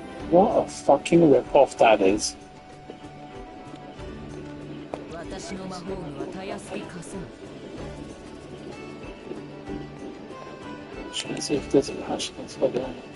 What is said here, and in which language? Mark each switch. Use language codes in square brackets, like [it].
[en] What a fucking rip-off that is. [ja] 私の魔法具はたやすく貸すな。 [en] Trying to see if there's a patch that's like that.